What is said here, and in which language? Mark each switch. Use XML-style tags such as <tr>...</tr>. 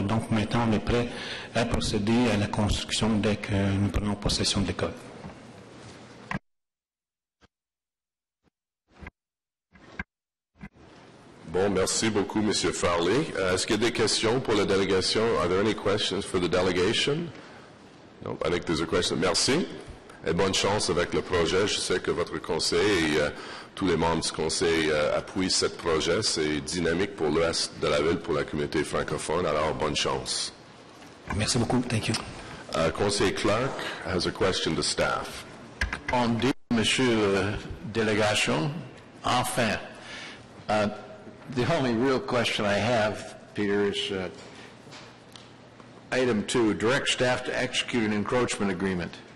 <fr>Donc maintenant, on est prêt à procéder à la construction dès que nous prenons possession de l'école. Bon, merci beaucoup, M. Farley. Est-ce qu'il y a des questions pour la délégation?</fr> <en>Are there any questions for the delegation? No, I think there's a question.</en> <fr>Merci. Et bonne chance avec le projet. Je sais que votre conseil et tous les membres du conseil appuient ce projet. C'est dynamique pour l'Ouest de la ville, pour la communauté francophone. Alors, bonne chance. Merci beaucoup.</fr> <en>Thank you. Conseiller Clark has a question to staff.</en> <fr>On dit, Monsieur Délégation, enfin,</fr> <en>the only real question I have, Peter, is Item 2, direct staff to execute an encroachment agreement.</en>